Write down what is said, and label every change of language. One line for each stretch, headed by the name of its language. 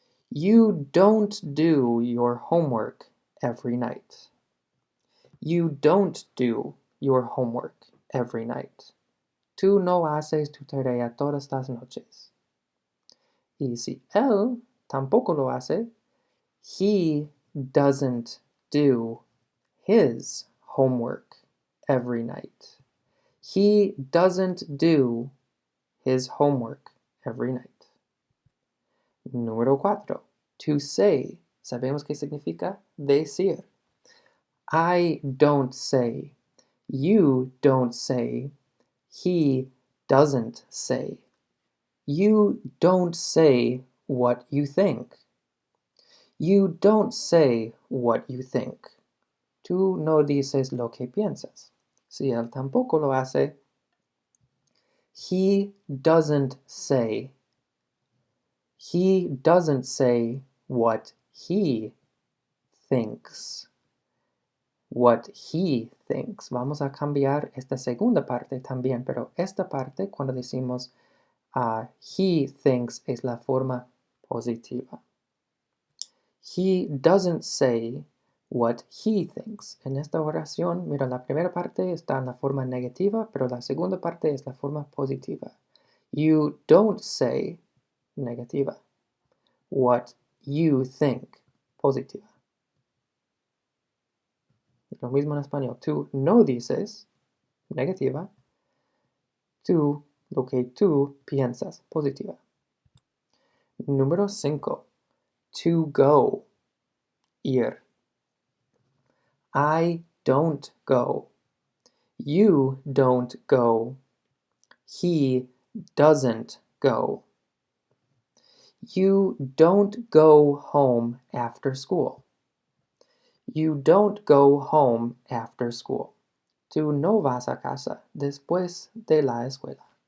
English: You don't do your homework every night. You don't do your homework every night.
Spanish: Tú no haces tu tarea todas las noches. Y si él tampoco lo hace,
English: he doesn't do his homework every night. He doesn't do his homework every night.
Spanish: Número 4. To say. Sabemos qué significa decir.
English: I don't say. You don't say. He doesn't say. You don't say what you think. You don't say what you think.
Spanish: Tú no dices lo que piensas. Si él tampoco lo hace,
English: he doesn't say. He doesn't say what he thinks. What he thinks.
Spanish: Vamos a cambiar esta segunda parte también, pero esta parte cuando decimos he thinks es la forma positiva.
English: He doesn't say what he thinks.
Spanish: En esta oración, mira, la primera parte está en la forma negativa, pero la segunda parte es la forma positiva.
English: You don't say negativa. What you think positiva.
Spanish: Lo mismo en español. Tú no dices negativa. Tú lo que tú piensas positiva. Número 5. To go. Ir.
English: I don't go. You don't go. He doesn't go. You don't go home after school. You don't go home after school.
Spanish: Tú no vas a casa después de la escuela.